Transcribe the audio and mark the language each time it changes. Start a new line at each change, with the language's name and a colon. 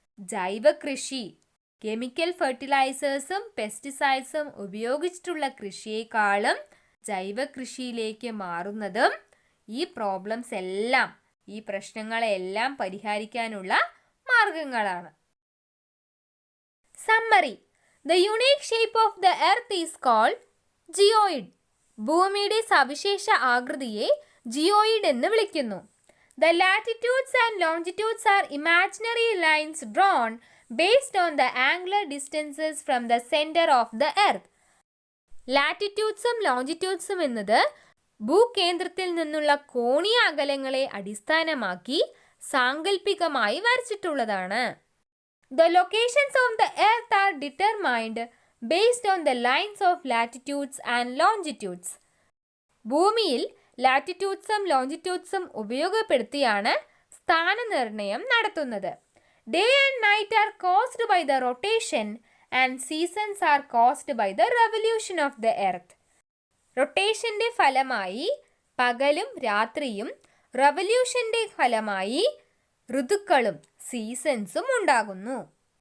Malayalam: ജൈവ കൃഷി. കെമിക്കൽ ഫെർട്ടിലൈസേഴ്സും പെസ്റ്റിസൈഡ്സും ഉപയോഗിച്ചിട്ടുള്ള കൃഷിയേക്കാളും ജൈവ കൃഷിയിലേക്ക് മാറുന്നതും ഈ പ്രോബ്ലംസ് എല്ലാം, ഈ പ്രശ്നങ്ങളെല്ലാം പരിഹരിക്കാനുള്ള മാർഗങ്ങളാണ്. Summary.
English: The unique shape of the earth is called geoid.
Malayalam: ഭൂമിയുടെ സവിശേഷ ആകൃതിയെ ജിയോയിഡ് എന്ന് വിളിക്കുന്നു.
English: The latitudes and longitudes are imaginary lines drawn based on the angular distances from the center of the earth.
Malayalam: ലാറ്റിറ്റ്യൂഡ്സും ലോഞ്ചിറ്റ്യൂഡ്സും എന്നത് ഭൂകേന്ദ്രത്തിൽ നിന്നുള്ള കോണീയ അകലങ്ങളെ അടിസ്ഥാനമാക്കി സാങ്കല്പികമായി വരച്ചിട്ടുള്ളതാണ്.
English: The locations of the earth are determined based on the lines of latitudes and longitudes.
Malayalam: ഭൂമിയിൽ ലാറ്റിറ്റ്യൂഡ്സും ലോഞ്ചിറ്റ്യൂഡ്സും ഉപയോഗപ്പെടുത്തിയാണ് സ്ഥാനനിർണയം നടത്തുന്നത്.
English: Day and night are caused by the rotation and seasons are caused by the revolution of the earth.
Malayalam: റൊട്ടേഷന്റെ ഫലമായി പകലും രാത്രിയും, റവല്യൂഷന്റെ ഫലമായി ഋതുക്കളും സീസൺസും ഉണ്ടാകുന്നു.